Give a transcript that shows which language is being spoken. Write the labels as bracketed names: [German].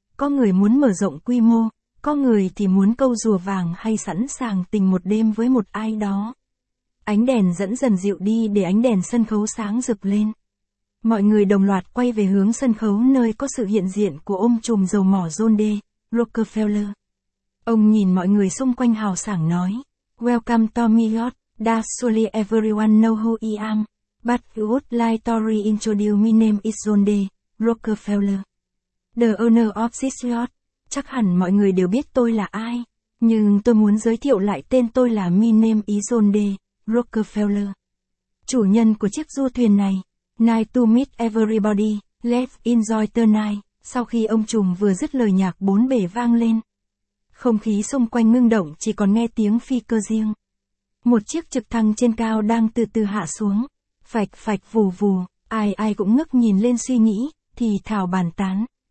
[Vietnamese] Có người muốn mở rộng quy mô, có người thì muốn câu rùa vàng hay sẵn sàng tình một đêm với một ai đó. Ánh đèn dẫn dần dịu đi để ánh đèn sân khấu sáng rực lên. Mọi người đồng loạt quay về hướng sân khấu nơi có sự hiện diện của ông trùm dầu mỏ John D. Rockefeller. Ông nhìn mọi người xung quanh hào sảng nói. [English] Welcome to New York, that surely everyone know who I am, but you would like to reintroduce my name is John D. Rockefeller. The owner of this yacht. [Vietnamese] Chắc hẳn mọi người đều biết tôi là ai, nhưng tôi muốn giới thiệu lại tên tôi là [English] my name is [Vietnamese] John D. Rockefeller. Chủ nhân của chiếc du thuyền này. [English] Nice to meet everybody, let's enjoy the night. [Vietnamese] Sau khi ông trùm vừa dứt lời, nhạc bốn bể vang lên. Không khí xung quanh ngưng động, chỉ còn nghe tiếng phi cơ riêng. Một chiếc trực thăng trên cao đang từ từ hạ xuống. Phạch phạch vù vù, ai ai cũng ngước nhìn lên suy nghĩ, thì thào bàn tán.